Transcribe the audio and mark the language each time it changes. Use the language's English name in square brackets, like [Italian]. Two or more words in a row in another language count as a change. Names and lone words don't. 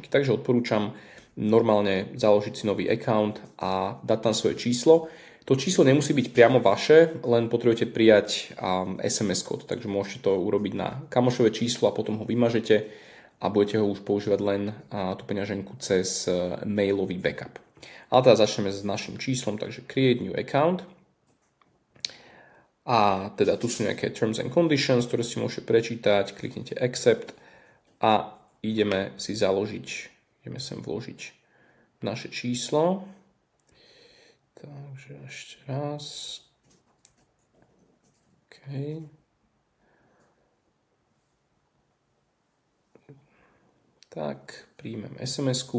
[Slovak] Takže odporúčam normálne založiť si nový account a dať tam svoje číslo. To číslo nemusí byť priamo vaše, len potrebujete prijať SMS kód, takže môžete to urobiť na kamošové číslo a potom ho vymažete a budete ho už používať len tú peňaženku cez mailový backup. Ale teda začneme s našim číslom, takže [English] create new account. [Slovak] A teda tu sú nejaké [English] terms and conditions, [Slovak] ktoré si môžete prečítať, kliknete accept a ideme sem vložiť naše číslo. Takže ešte raz. OK. Tak, príjmem SMS-ku.